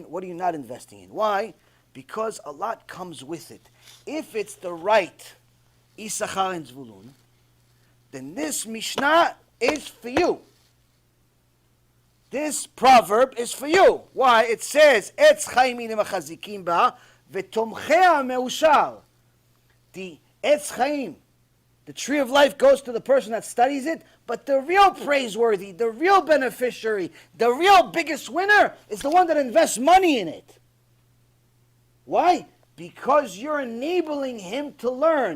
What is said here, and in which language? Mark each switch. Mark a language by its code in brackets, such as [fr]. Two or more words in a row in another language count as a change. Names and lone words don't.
[en] What are you not investing in? Why? Because a lot comes with it. If it's the right Issachar and Zebulun, then this Mishnah is for you. This proverb is for you. Why? It says, [he] עץ חיים היא למחזיקים בה, ותומכיה מאושר. [en] The [he] עץ חיים, [en] the tree of life, goes to the person that studies it, but the real praiseworthy, the real beneficiary, the real biggest winner is the one that invests money in it. Why? Because you're enabling him to learn.